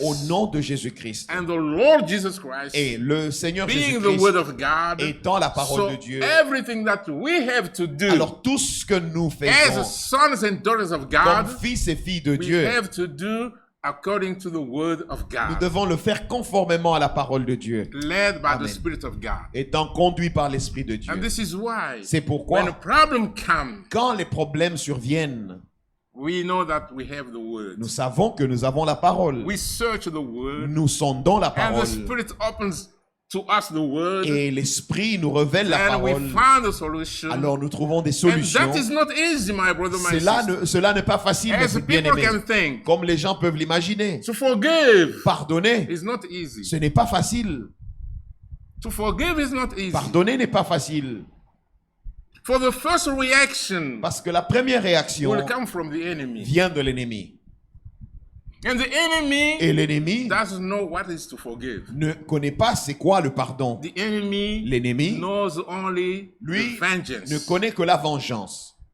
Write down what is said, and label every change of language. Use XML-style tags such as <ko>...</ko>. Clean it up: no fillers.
<fr>au nom de Jésus-Christ.</fr> <en>And the Lord Jesus Christ,</en> <fr>Et le Seigneur</fr> <en>being the Word</en> <fr>Jésus-Christ</fr> <en>of God,</en> <fr>étant la parole</fr> <en>so</en> <fr>de Dieu,</fr> <en>everything that we have to do</en> <fr>alors tout ce que nous</fr> <en>as</en> <fr>faisons</fr> <en>sons and daughters of</en> <fr>comme</fr> <en>God,</en> <fr>fils et filles de</fr> <en>we</en> <fr>Dieu,</fr> <en>have to do according to the Word of</en> <fr>nous</fr> <en>God,</en> <fr>devons le faire conformément à la parole de Dieu,</fr> <en>led by the Amen. Spirit of God.</en> <fr>étant conduit par l'Esprit de Dieu.</fr> <en>And this is why</en> <fr>C'est</fr> <en>when a</en> <fr>pourquoi,</fr> <en>problem comes,</en> <fr>quand les problèmes surviennent,</fr> <en>we know that we have the Word.</en> <fr>nous savons que nous avons la parole.</fr> <en>We search the Word,</en> <fr>Nous sondons la</fr> <en>and the</en> <fr>parole.</fr> <en>Spirit opens to us the Word,</en> <fr>Et l'Esprit nous révèle la</fr> <en>and we</en> <fr>parole.</fr> <en>find the solution.</en> <fr>Alors nous trouvons des</fr> <en>And</en> <fr>solutions.</fr> <en>that is not easy, my brother, my sister.</en> <fr>Cela n'est pas facile, mes</fr> <en>As</en> <fr>frères</fr> <en>people</en> <fr>bien-aimés.</fr> <en>can think,</en> <fr>Comme les gens peuvent l'imaginer.</fr> <en>to forgive</en> <fr>Pardonner,</fr> <en>is not easy.</en> <fr>ce n'est pas facile.</fr> <en>To forgive is not easy.</en> <fr>Pardonner n'est pas facile.</fr> <en>For the first reaction</en> <fr>Parce que la première réaction</fr> <en>will come from the enemy.</en> <fr>vient de l'ennemi.</fr> <en>And the enemy</en> <fr>Et l'ennemi</fr> <en>doesn't know what is to forgive.</en> <fr>ne connaît pas c'est quoi le pardon.</fr> <en>The enemy</en> <fr>L'ennemi,</fr> <en>knows only</en> <fr>lui,</fr> <en>the vengeance.</en> <fr>ne connaît que la vengeance.</fr>